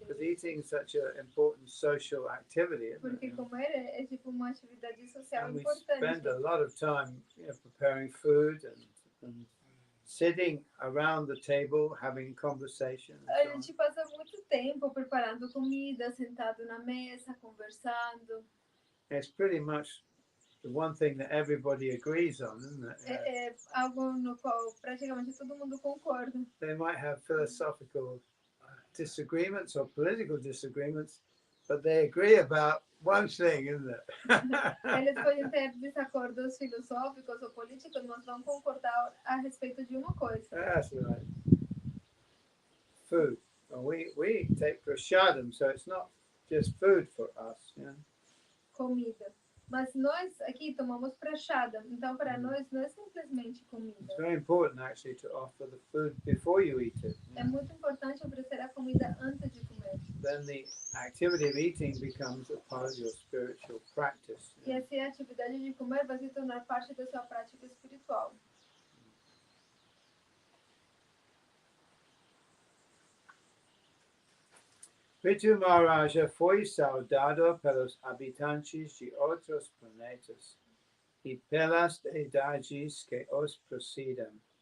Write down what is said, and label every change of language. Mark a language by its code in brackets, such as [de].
[en] Because eating is such an important social activity, isn't [pt] Porque [en] it? [pt] comer é tipo uma atividade social [en] And we [pt] importante. [en] spend a lot of time, preparing food and sitting around the table, having conversation. [pt] A gente passa muito tempo preparando comida, sentado na mesa, conversando. [en] It's pretty much the one thing that everybody agrees on, isn't it? [pt] É algo no qual praticamente todo mundo concorda. [en] They might have philosophical disagreements or political disagreements, but they agree about one thing, isn't it? [pt] Eles podem ter desacordos filosóficos ou políticos, mas vão concordar a respeito de uma coisa. [en] That's right. Food. Well, we take prasadam, so it's not just food for us. Yeah? [pt] Comida. Mas nós aqui tomamos prashadam, então para nós não é simplesmente comida. [en] It's very important actually to offer the food before you eat it. [pt] É muito importante oferecer a comida antes de comer. [en] Then the activity of eating becomes a part of your spiritual practice. [pt] E assim a atividade de comer vai se tornar parte da sua prática espiritual. Prithu Maharaja foi saudado pelos habitantes de outros planetas e pelas deidades que os presidem.